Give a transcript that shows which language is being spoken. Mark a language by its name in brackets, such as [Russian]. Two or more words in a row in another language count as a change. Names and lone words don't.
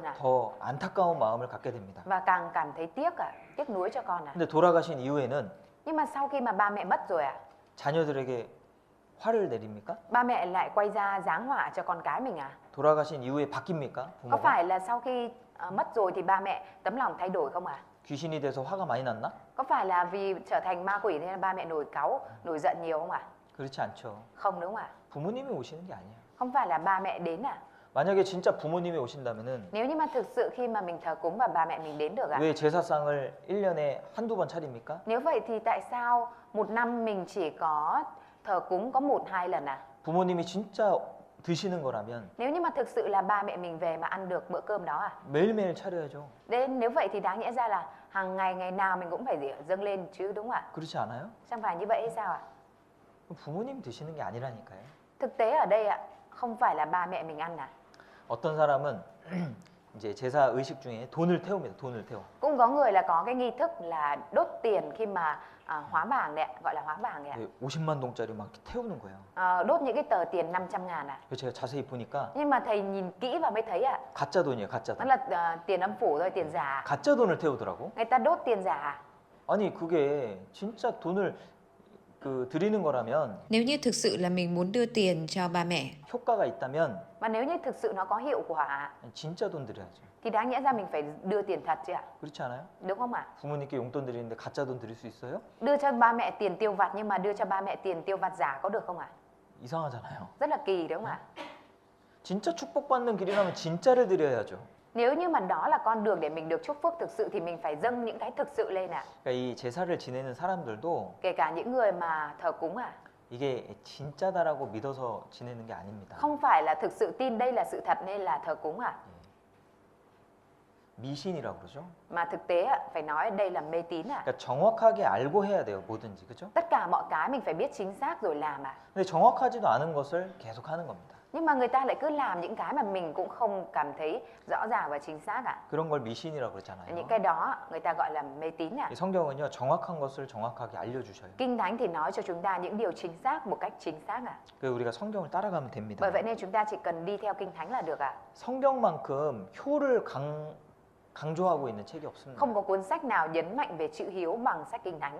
[Korean] 더 안타까운 마음을 갖게 됩니다. [Vietnamese] và càng cảm thấy tiếc nuối cho con [Korean] 근데 돌아가신 이후에는 [Vietnamese] Nhưng mà sau khi mà ba mẹ mất rồi [Korean] 자녀들에게 화를 내립니까? [Vietnamese] ba mẹ lại quay ra giáng họa cho con cái mình [Korean] 돌아가신 이후에 바뀝니까? [Vietnamese] Có [Korean] 부모가? [Vietnamese] phải là sau khi mất rồi thì ba mẹ tấm lòng thay đổi không [Korean] 귀신이 돼서 화가 많이 났나? [Vietnamese] Có phải là vì trở thành ma quỷ nên ba mẹ nổi cáu, nổi giận nhiều không [Korean] 그렇지 않죠. [Vietnamese] Không đúng không [Korean] 부모님이 오시는 게 아니에요. [Vietnamese] Không phải là ba mẹ đến [Korean] 만약에 진짜 부모님이 오신다면은 [Vietnamese] Nếu như mà thực sự khi mà mình thờ cúng và ba mẹ mình đến được [Korean] 왜 제사상을 1년에 한두 번 차립니까? [Vietnamese] Nếu vậy thì tại sao một năm mình chỉ có thờ cúng có 1-2 lần [Korean] 부모님이 진짜 드시는 거라면 [Vietnamese] Nếu như mà thực sự là ba mẹ mình về mà ăn được bữa cơm đó [Korean] 매일매일 차려야죠. [Vietnamese] Nên nếu vậy thì đáng nhẽ ra là hàng ngày ngày nào mình cũng phải dâng lên chứ đúng không [Korean] 그렇지 않아요? [Vietnamese] Chẳng phải như vậy hay sao [Korean] 그럼 부모님 드시는 게 아니라니까요. [Vietnamese] Thực tế ở đây không phải là ba mẹ mình ăn [Korean] 어떤 사람은 이제 제사 의식 중에 돈을 태웁니다. 돈을 태워. [Vietnamese] Cũng có người là có cái nghi thức là đốt tiền khi mà hóa vàng đấy gọi là hóa vàng đấy [Korean] 50만 동짜리 막 태우는 거예요. [Vietnamese] Đốt những cái tờ tiền 500.000 [Korean] 그래서 제가 자세히 보니까 [Vietnamese] Nhưng mà thầy nhìn kỹ vào mới thấy [Korean] 가짜 돈이에요. 가짜 [Vietnamese] nó [Korean] 돈. [Vietnamese] là tiền âm phủ thôi, tiền giả [Korean] 가짜 돈을 태우더라고. [Vietnamese] Người ta đốt tiền giả [Korean] 아니 그게 진짜 돈을 그 드리는 거라면 [Vietnamese] Nếu như thực sự là mình muốn đưa tiền cho ba mẹ, [Korean] 효과가 있다면 [Vietnamese] Mà nếu như thực sự nó có hiệu quả [Korean] 진짜 돈 드려야죠. [Vietnamese] thì đáng nhẽ ra mình phải đưa tiền thật chứ [Korean] 그렇지 않아요? [Vietnamese] Đúng không [Korean] 부모님께 용돈 드리는데 가짜 돈 드릴 수 있어요? [Vietnamese] Đưa cho ba mẹ tiền tiêu vặt nhưng mà đưa cho ba mẹ tiền tiêu vặt giả có được không [Korean] 이상하잖아요. [Vietnamese] Rất là kỳ đúng không [Korean] 진짜 축복받는 길이라면 진짜를 드려야죠. [Vietnamese] Nếu như mà đó là con đường để mình được chúc phước thực sự thì mình phải dâng những cái thực sự lên [Korean] 그러니까 이 제사를 지내는 사람들도 [Vietnamese] Kể cả những người mà thờ cúng [Korean] 이게 진짜다라고 믿어서 지내는 게 아닙니다. [Vietnamese] Không phải là thực sự tin đây là sự thật nên là thờ cúng [Korean] 미신이라고 그러죠. [Vietnamese] Mà thực tế phải nói đây là mê tín [Korean] 그러니까 정확하게 알고 해야 돼요. 뭐든지. 그죠? [Vietnamese] Tất cả mọi cái mình phải biết chính xác rồi làm [Korean] 근데 정확하지도 않은 것을 계속 하는 겁니다. [Vietnamese] Nhưng mà người ta lại cứ làm những cái mà mình cũng không cảm thấy rõ ràng và chính xác [Korean] 그런 걸 미신이라고 그러잖아요. [Vietnamese] Những cái đó người ta gọi là mê tín [Korean] 이 성경은요. 정확한 것을 정확하게 알려주셔요. [Vietnamese] Kinh Thánh thì nói cho chúng ta những điều chính xác một cách chính xác [Korean] 그래서 우리가 성경을 따라가면 됩니다. [Vietnamese] Bởi vậy nên chúng ta chỉ cần đi theo Kinh Thánh là được [Korean] 성경만큼 효를 강조하고 있는 책이 없습니다. [Vietnamese] Không có cuốn sách nào nhấn mạnh về chữ hiếu bằng sách Kinh Thánh